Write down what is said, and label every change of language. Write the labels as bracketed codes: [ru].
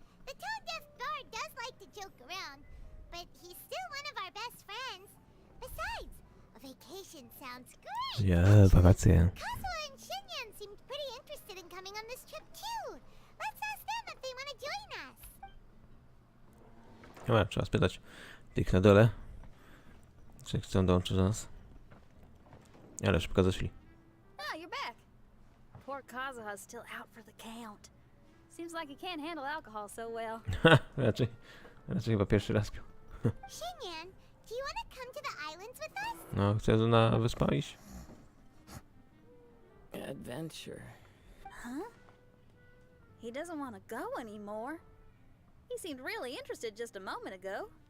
[en] The tone deaf guard does like to joke around, but he's still one of our best friends. Besides, a vacation sounds great. [pl] Wakacje. [en] Kazuo and Shinyan seemed pretty interested in coming on this trip too. Let's ask them if they want to join us. [pl] Chyba trzeba spytać tych na dole, czy chcą dołączyć do nas. Ale szybko zeszli. [en] Ah, you're back. Poor Kazuha's still out for the count. Seems like he can't handle alcohol so well. [pl] raczej chyba pierwszy raz pił. [en] Shinyan, do you want to come to the islands with us? [pl] No, chcesz na wyspę iść? [en] Adventure. Huh? He doesn't want to go anymore. He seemed really interested just a moment ago.